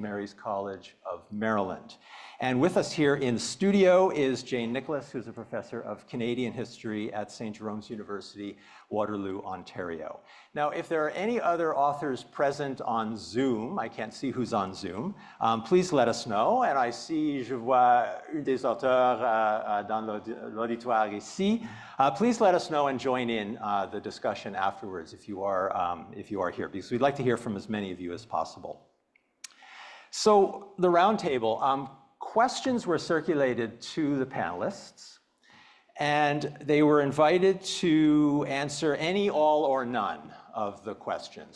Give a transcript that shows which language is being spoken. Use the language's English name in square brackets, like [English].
[English] Mary's College of Maryland. And with us here in the studio is Jane Nicholas, who's a professor of Canadian history at St. Jerome's University, Waterloo, Ontario. Now, if there are any other authors present on Zoom, I can't see who's on Zoom, please let us know. And I see, [French] je vois des auteurs dans l'auditoire ici. [English] Please let us know and join in the discussion afterwards if you are here, because we'd like to hear from as many of you as possible. So the roundtable. Questions were circulated to the panelists, and they were invited to answer any, all, or none of the questions.